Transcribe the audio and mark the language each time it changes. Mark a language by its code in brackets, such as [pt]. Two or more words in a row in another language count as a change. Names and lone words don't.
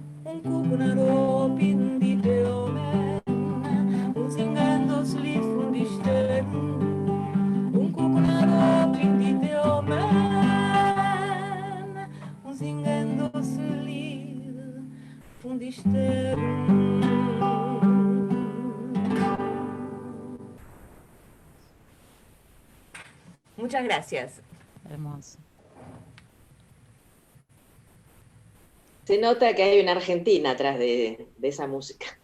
[de] Und gucken herab in die Türen und singen das Lied von die Sternen. Und gucken herab in die Türen und singen das Lied von die Sternen. [es] Muchas gracias. Hermoso. Se nota que hay una Argentina atrás de esa música.